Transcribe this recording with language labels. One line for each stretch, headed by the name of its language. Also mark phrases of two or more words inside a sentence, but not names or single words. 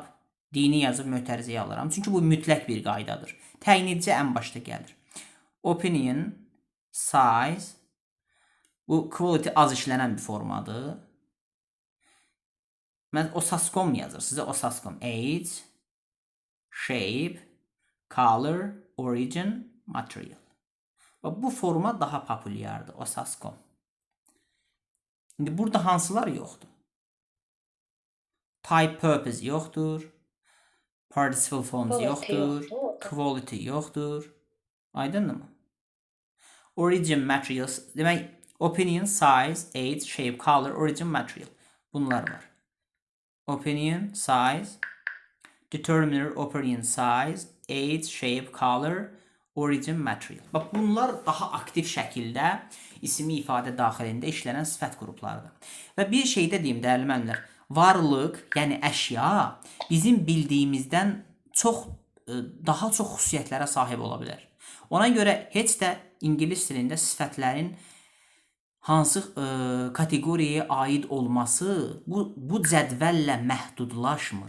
Azerbaijani: Dini yazıb mötərizəyə alıram. Çünki bu mütləq bir qaydadır. Təyin edici ən başda gəlir.
English: Opinion, size,
Azerbaijani: bu quality az işlənən bir formadır. Mən osascom yazır. Sizə osascom.
English: Age, shape, color, origin, material.
Azerbaijani: Bu forma daha populyardır. Osascom. İndi burada hansılar yoxdur?
English: Type, purpose yoxdur. Participle forms yoxdur.
Azerbaijani: Quality yoxdur. Aydınmı?
English: Origin, materials. Demək, opinion, size, age, shape, color, origin, material.
Azerbaijani: Bunlar var.
English: Opinion, size, determiner, opinion, size, age, shape, color, origin, material.
Azerbaijani: Bax, bunlar daha aktiv şəkildə ismi ifadə daxilində işlənən sifət qruplarıdır. Və bir şey də deyim, dəyərli müəllimlər, varlıq, yəni əşya bizim bildiyimizdən daha çox xüsusiyyətlərə sahib ola bilər. Ona görə heç də ingilis dilində sifətlərin hansı kateqoriyaya aid olması bu cədvəllə məhdudlaşmır.